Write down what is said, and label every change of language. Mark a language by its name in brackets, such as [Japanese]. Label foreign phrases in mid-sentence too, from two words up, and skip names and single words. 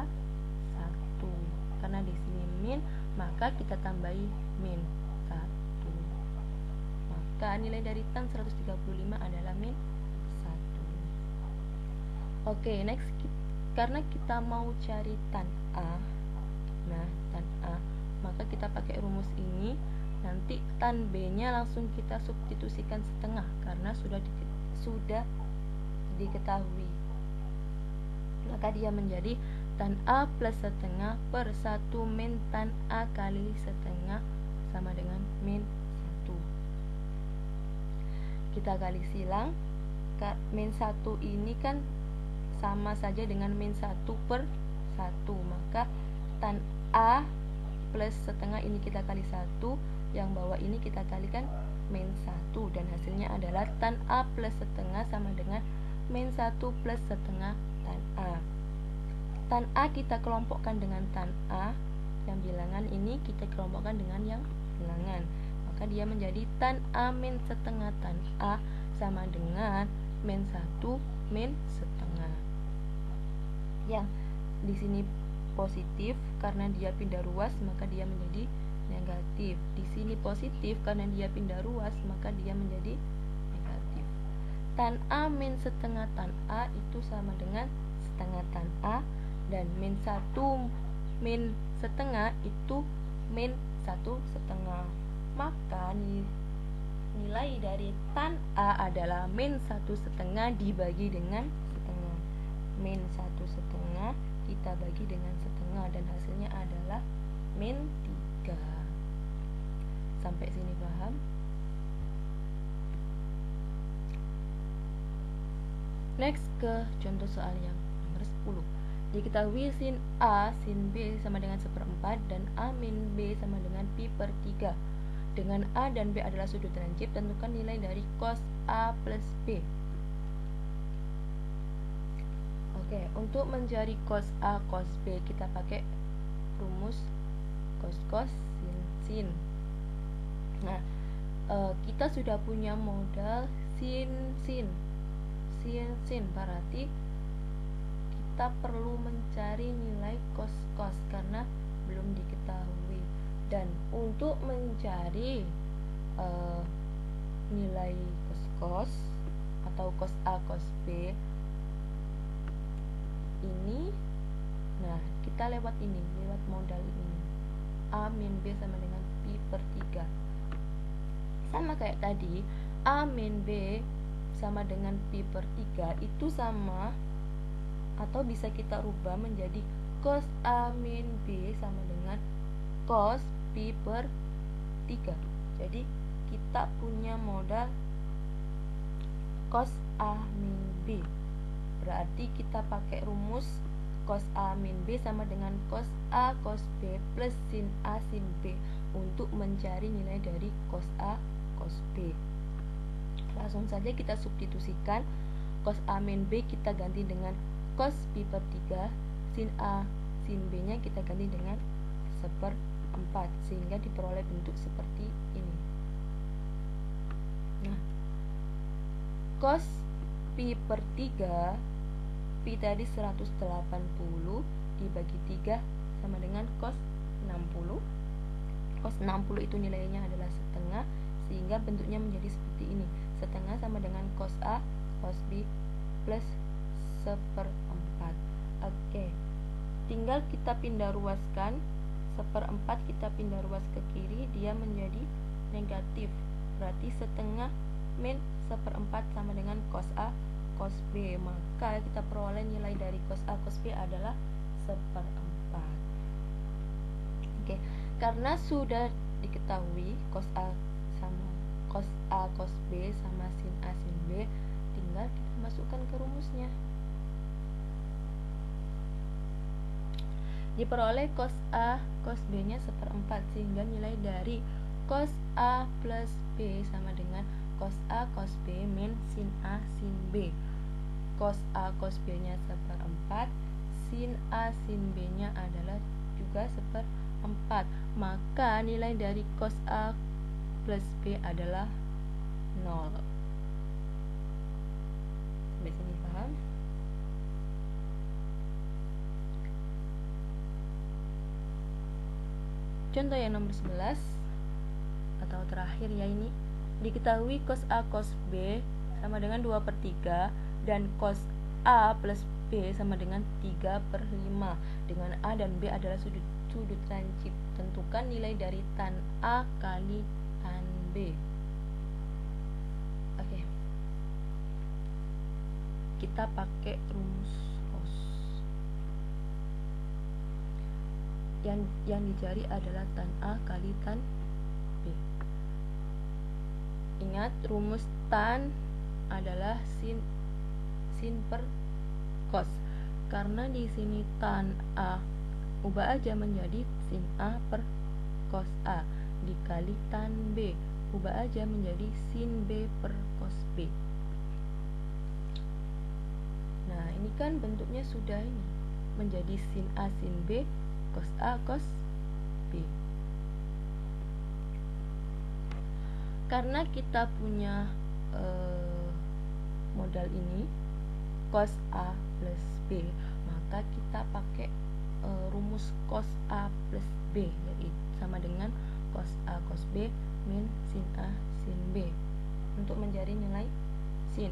[Indonesian] Karena di sini min, maka kita tambahi min 1. Maka nilai dari tan 135 adalah min 1. Next, karena kita mau cari tan A. Nah, tan A, maka kita pakai rumus ini. Nanti tan B-nya langsung kita substitusikan setengah karena sudah diketahui. Maka dia menjadi tan A plus setengah per 1 min tan A kali setengah sama dengan min 1. Kita kali silang. Min 1 ini kan sama saja dengan min 1 per 1. Maka tan A plus setengah ini kita kali 1, yang bawah ini kita kalikan min 1, dan hasilnya adalah tan A plus setengah sama dengan min 1 plus setengah tan A. Tan A kita kelompokkan dengan tan A, yang bilangan ini kita kelompokkan dengan yang bilangan. Maka dia menjadi tan A min setengah tan A sama dengan min 1 min setengah. Yang di sini positif karena dia pindah ruas, maka dia menjadi negatif. Di sini positif karena dia pindah ruas, maka dia menjadi negatif. Tan A min setengah tan A itu sama dengan setengah tan A, dan min 1 min setengah itu min 1 setengah. Maka nilai dari tan A adalah min 1 setengah dibagi dengan setengah. Min 1 setengah kita bagi dengan setengah, dan hasilnya adalah min 3. Sampai sini paham? Next, ke contoh soal yang nomor 10. Diketahui sin A sin B sama dengan 1/4 dan A min B sama dengan pi per 3. Dengan A dan B adalah sudut lancip, tentukan nilai dari cos A plus B. Oke, untuk mencari cos A cos B kita pakai rumus cos cos sin sin. Nah, kita sudah punya modal sin sin berarti kita perlu mencari nilai cos cos karena belum diketahui. Dan untuk mencari nilai cos cos atau cos A cos B ini, nah kita lewat modal ini, A min B sama dengan pi per 3. Sama kayak tadi, A min B sama dengan pi per 3 itu sama atau bisa kita rubah menjadi cos A min B sama dengan cos pi per 3. Jadi kita punya modal cos A min B. Berarti kita pakai rumus cos A min B sama dengan cos A cos B plus sin A sin B untuk mencari nilai dari cos A cos B. Langsung saja kita substitusikan. Cos A min B kita ganti dengan cos pi per 3, sin A sin B nya kita ganti dengan 1/4 sehingga diperoleh bentuk seperti ini. Nah, cos pi per 3, pi tadi 180 dibagi 3 sama dengan cos 60. Cos 60 itu nilainya adalah setengah, sehingga bentuknya menjadi seperti ini. Setengah sama dengan cos A cos B plus 1/4. Oke, tinggal kita pindah ruaskan. 1/4 kita pindah ruas ke kiri, dia menjadi negatif. Berarti setengah min 1/4 sama dengan cos A cos B. Maka kita peroleh nilai dari cos A cos B adalah 1/4. Oke, karena sudah diketahui cos A cos B sama sin A sin B, tinggal kita masukkan ke rumusnya. Diperoleh cos A cos B nya 1/4 sehingga nilai dari cos A plus B sama dengan cos A cos B min sin A sin B. Cos A cos B nya 1/4, sin A sin B nya adalah juga 1/4. Maka nilai dari cos A plus B adalah 0. Sampai sini paham? Contoh yang nomor 11 atau terakhir ya ini. Diketahui cos A cos B sama dengan 2/3 dan cos A plus B sama dengan 3/5. Dengan A dan B adalah sudut lancip. Tentukan nilai dari tan A kali tan B. Oke. Kita pakai rumus cos. Yang dicari adalah tan A kali tan B. Ingat, rumus tan adalah sin per cos. Karena di sini tan A ubah aja menjadi sin A per cos A dikali tan B, ubah aja menjadi sin B per cos B. Nah, ini kan bentuknya sudah ini menjadi sin A sin B cos A cos B. Karena kita punya modal ini cos A plus B, maka kita pakai rumus cos A plus B, yaitu sama dengan cos A cos B min sin A sin B untuk mencari nilai sin.